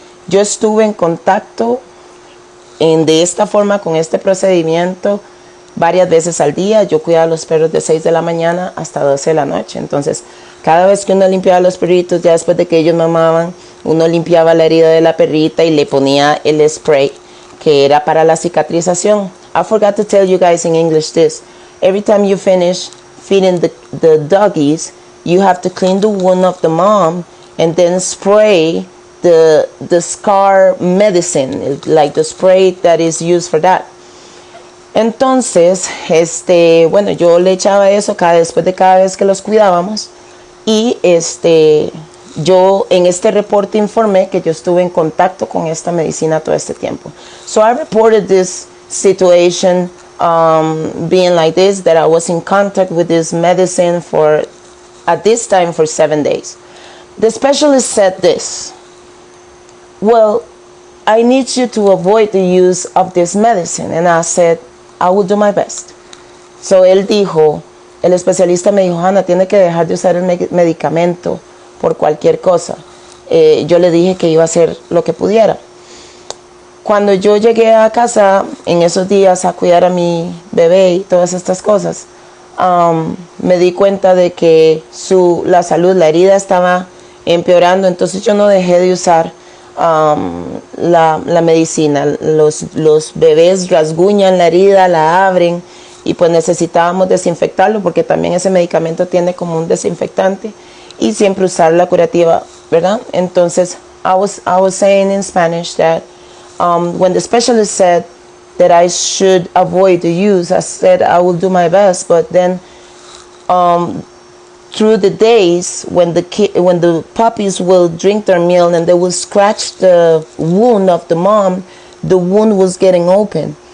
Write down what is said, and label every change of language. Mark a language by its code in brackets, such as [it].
[es] Yo estuve en contacto de esta forma con este procedimiento varias veces al día. Yo cuidaba a los perros de 6 de la mañana hasta 12 de la noche. Entonces, cada vez que uno limpiaba a los perritos, ya después de que ellos mamaban, uno limpiaba la herida de la perrita y le ponía el spray que era para la cicatrización. [en] I forgot to tell you guys in English this. Every time you finish feeding the doggies, you have to clean the wound of the mom and then spray the scar medicine, like the spray that is used for that. [es] Entonces, bueno, yo le echaba eso después de cada vez que los cuidábamos, y yo en este reporte informé que yo estuve en contacto con esta medicina todo este tiempo. [en] So I reported this situation being like this, that I was in contact with this medicine at this time for 7 days. The specialist said this: well, I need you to avoid the use of this medicine. And I said, I will do my best. [es] So él dijo, el especialista me dijo, Hanna, tiene que dejar de usar el medicamento por cualquier cosa. Yo le dije que iba a hacer lo que pudiera. Cuando yo llegué a casa en esos días a cuidar a mi bebé y todas estas cosas, me di cuenta de que la salud, la herida estaba empeorando, entonces yo no dejé de usar la medicina. Los bebés rasguñan la herida, la abren, y pues necesitábamos desinfectarlo porque también ese medicamento tiene como un desinfectante, y siempre usar la curativa, ¿verdad? [en] Entonces I was saying in Spanish that when the specialist said that I should avoid the use, I said I will do my best, but then through the days when the puppies will drink their meal and they will scratch the wound of the mom, the wound was getting open.